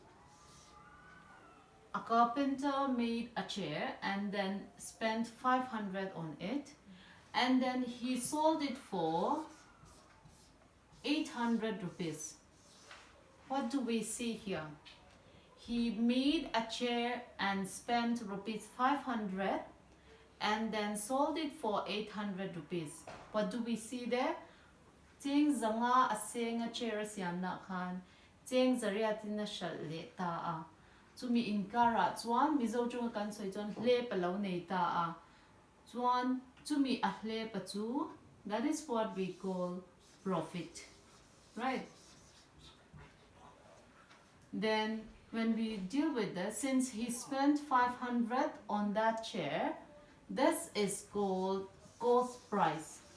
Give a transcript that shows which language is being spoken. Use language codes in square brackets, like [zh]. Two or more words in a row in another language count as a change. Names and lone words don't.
[en] A carpenter made a chair and then spent 500 on it, and then he sold it for 800 rupees. What do we see here? He made a chair and spent rupees 500 and then sold it for 800 rupees. What do we see there? [lus] Ting zanga aseng a chair siam na khan, ting zariatin na shal le ta a. Chumi inkara chuan mizo chung kan soi chuan hle palo nei ta a. Chuan chumi a hle pa chu, [en] that is what we call profit, right? Then when we deal with this, since he spent 500 on that chair, this is called cost price.